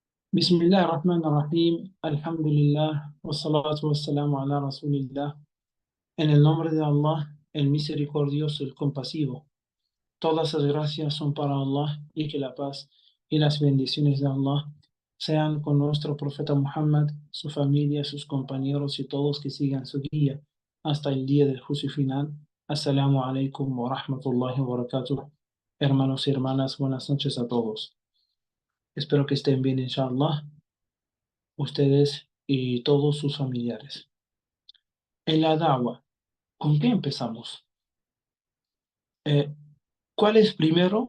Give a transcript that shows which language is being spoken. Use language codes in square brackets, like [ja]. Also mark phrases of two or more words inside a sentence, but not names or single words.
[ar] بسم الله الرحمن الرحيم، الحمد لله، والصلاة والسلام على رسول الله. [es] En el nombre de Allah, el misericordioso, el compasivo. Todas las gracias son para Allah y que la paz y las bendiciones de Allah sean con nuestro profeta Muhammad, su familia, sus compañeros y todos que sigan su guía hasta el día del juicio final. [ar] السلام عليكم ورحمة الله وبركاته. [es] Hermanos y hermanas, buenas noches a todos. Espero que estén bien, inshallah, ustedes y todos sus familiares. En la da'wah, ¿con qué empezamos? Eh, ¿Cuál es primero?